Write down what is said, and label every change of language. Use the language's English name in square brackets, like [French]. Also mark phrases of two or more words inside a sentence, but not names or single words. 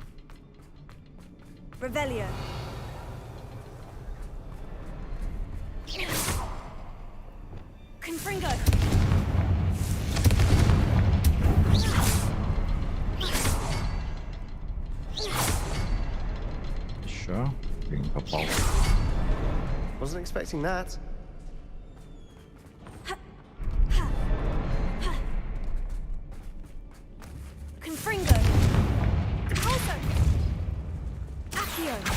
[English] Revelio. Confringo. [Russian] Еще. Я не попал. [English] Wasn't expecting that. Confringo. Also. Accio.